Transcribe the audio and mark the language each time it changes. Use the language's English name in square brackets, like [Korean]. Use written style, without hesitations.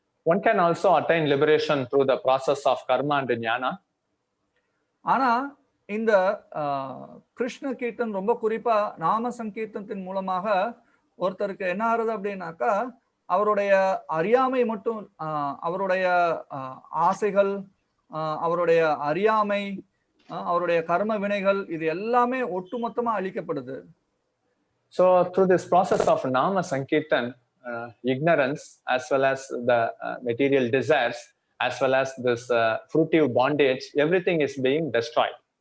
[English] One can also attain liberation through the process of karma and jnana. [Tamil] ஆனா இந்த கிருஷ்ண கீர்த்தன், ரொம்ப குறிப்பா நாம சங்கீர்த்தனத்தின் மூலமாக ஒருத்தருக்கு என்ன ஆகுது அப்படின்னாக்கா, அவருடைய அறியாமை மட்டும், அவருடைய ஆசைகள், அவருடைய அறியாமை, அவருடைய கர்ம வினைகள், இது எல்லாமே ஒட்டுமொத்தமா அழிக்கப்படுது. [English] So through this process of nama sankirtan, ignorance as well as the material desires as well as this fruitive bondage, everything is being destroyed.